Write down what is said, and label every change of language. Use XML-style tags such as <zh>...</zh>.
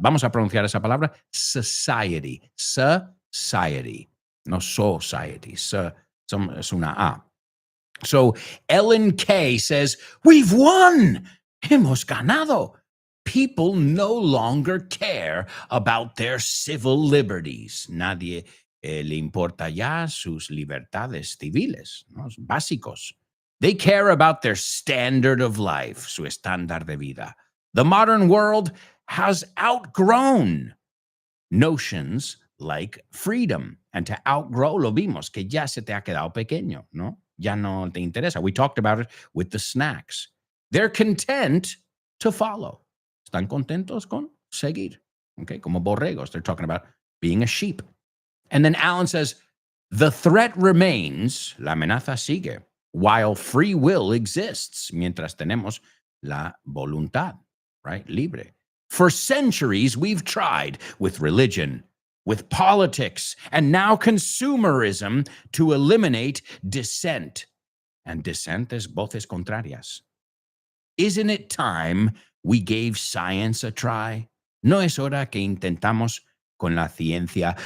<es>Vamos a pronunciar esa palabra, society, society, no society, es una A.</es> <en>So Ellen Kay says, we've won,</en> <es>hemos ganado.</es> <en>People no longer care about their civil liberties.</en> <es>Nadie le importa ya sus libertades civiles, ¿no?</es> <en>Básicos. They care about their standard of life,</en> <es>su estándar de vida.</es> <en>The modern world has outgrown notions like freedom. And to outgrow,</en> <es>lo vimos, que ya se te ha quedado pequeño, ¿no? Ya no te interesa.</es> <en>We talked about it with the snacks. They're content to follow.</en> <es>Están contentos con seguir. Okay, como borregos.</es> <en>They're talking about being a sheep. And then Alan says, the threat remains,</en> <es>la amenaza sigue,</es> <en>while free will exists,</en> <es>mientras tenemos la voluntad,</es> <en>right? Libre. For centuries, we've tried with religion, with politics, and now consumerism to eliminate dissent. And dissent</en> <es>es voces contrarias.</es> <en>Isn't it time we gave science a try?</en> <es>¿No es hora que intentamos con la ciencia?</es>